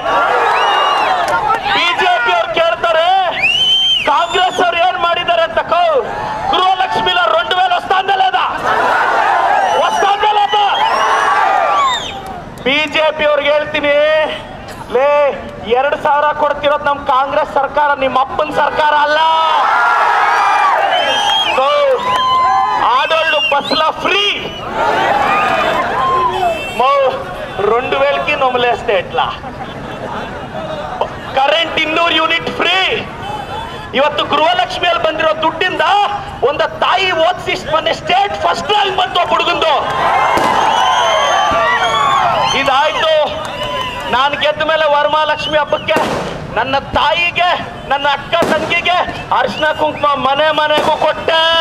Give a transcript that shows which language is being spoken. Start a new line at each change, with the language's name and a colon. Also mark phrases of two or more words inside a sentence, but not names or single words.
Kannada: ಬಿಜೆಪಿ ಅವ್ರು ಕೇಳ್ತಾರೆ ಕಾಂಗ್ರೆಸ್ ಅವ್ರು ಏನ್ ಮಾಡಿದ್ದಾರೆ ಅಂತ. ಗೃಹಲಕ್ಷ್ಮಿಲ 2000 వస్తాందా ಬಿಜೆಪಿ ಅವ್ರಿಗೆ ಹೇಳ್ತೀನಿ, ಲೇ 2000 ಕೊಡ್ತಿರೋದು ನಮ್ ಕಾಂಗ್ರೆಸ್ ಸರ್ಕಾರ, ನಿಮ್ಮ ಅಪ್ಪನ ಸರ್ಕಾರ ಅಲ್ಲ.
Telugu: ఆడోళ్ళు బస్సులో ఫ్రీ 2000కి నొమలేస్తే ఎట్లా?
English: current 200 unit free.
Kannada: ಇವತ್ತು ಗೃಹಲಕ್ಷ್ಮಿಯಲ್ಲಿ ಬಂದಿರೋ ದುಡ್ಡಿಂದ ಒಂದು ತಾಯಿ ಓದಿಸಿ ಮೊನ್ನೆ
English: state first rank
Kannada: ಬಂತು ಹುಡುಗಂದು. ಇದಾಯ್ತು. ನಾನು ಗೆದ್ದ ಮೇಲೆ ವರಮಹಾಲಕ್ಷ್ಮಿ ಹಬ್ಬಕ್ಕೆ ನನ್ನ ತಾಯಿಗೆ ನನ್ನ ಅಕ್ಕ ತಂಗಿಗೆ ಅರಿಶಿನ ಕುಂಕುಮ ಮನೆ ಮನೆಗೂ ಕೊಟ್ಟೆ.